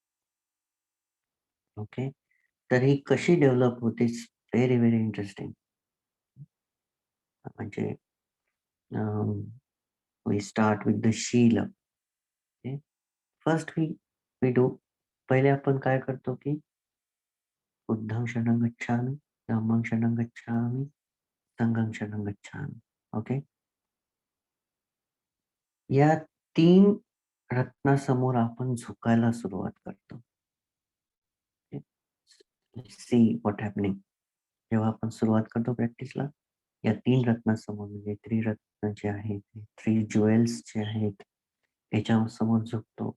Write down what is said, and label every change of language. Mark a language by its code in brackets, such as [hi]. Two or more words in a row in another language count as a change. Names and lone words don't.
[mr] ओके. तर ही कशी डेव्हलप होते? [en] Very, very interesting. म्हणजे We start with the sheel. Okay. First we do, [mr] पहिले आपण काय करतो, की [pi] बुद्धं शरणं गच्छामि, धम्मं शरणं गच्छामि, संघं शरणं गच्छामि. [mr] ओके. या 3 रत्नासमोर आपण झुकायला सुरुवात करतो. [en] See what happening. [mr] जेव्हा आपण सुरुवात करतो प्रॅक्टिसला, या 3 रत्नासमोर, म्हणजे त्रिरत्न जे आहेत, 3 ज्वेल्स जे आहेत, याच्या समोर झुकतो.